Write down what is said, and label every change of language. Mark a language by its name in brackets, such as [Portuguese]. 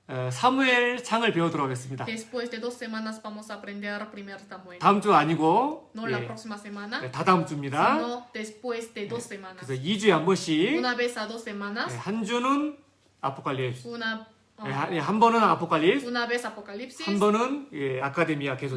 [Korean] 사무엘 장을 배우도록 하겠습니다. [Spanish] Después de 2 semanas vamos a aprender primer Samuel. [Korean] 다음 주 아니고 [Spanish] No la próxima semana, [Korean] 다다음 주입니다. [Spanish] sino después de 2 semanas. [Korean] 그래서 2주에 한 번씩 [Spanish] Una vez a 2 semanas, [Korean] 한 주는 아포칼립스, 한 번은 아포칼립스, [Spanish] una vez Apocalipsis, [Korean] 한 번은 아카데미아 계속